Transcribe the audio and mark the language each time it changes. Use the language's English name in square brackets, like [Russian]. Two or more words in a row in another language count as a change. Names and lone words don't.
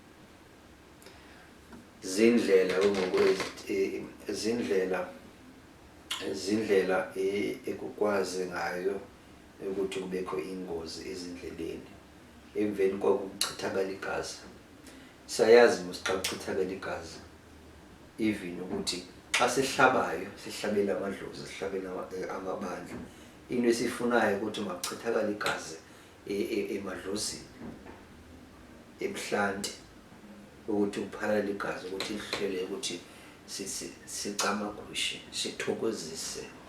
[Xhosa] Zindlela ekukwazi ngayo ukuthi kubekho ingozi ezindleleni, emveni kwako kuchithakala igazi. Siyayazi xa kuchithakala igazi even ukuthi xa sihlabayo sihlabela amadlozi, sihlabela amabandla, into esifunayo ukuthi makuchithakala igazi emadlozini, ebuhlanti, ukuthi kuphalale igazi, ukuthi lihlele ukuthi sicamagushe sithokozise.